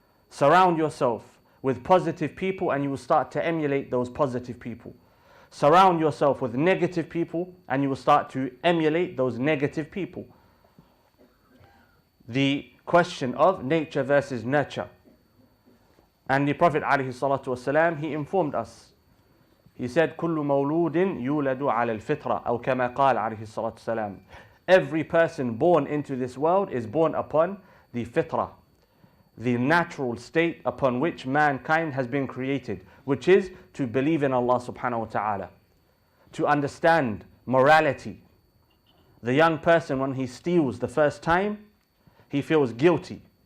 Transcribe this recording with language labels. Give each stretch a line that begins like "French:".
English: Surround yourself with positive people and you will start to emulate those positive people. Surround yourself with negative people and you will start to emulate those negative people. The question of nature versus nurture. And the Prophet ﷺ, he informed us. He said,
Arabic: كل مولود يولد على الفطرة أو كما قال عليه الصلاة والسلام.
English: Every person born into this world is born upon the fitrah, the natural state upon which mankind has been created, which is to believe in Allah subhanahu wa ta'ala, to understand morality. The young person, when he steals the first time, he feels guilty.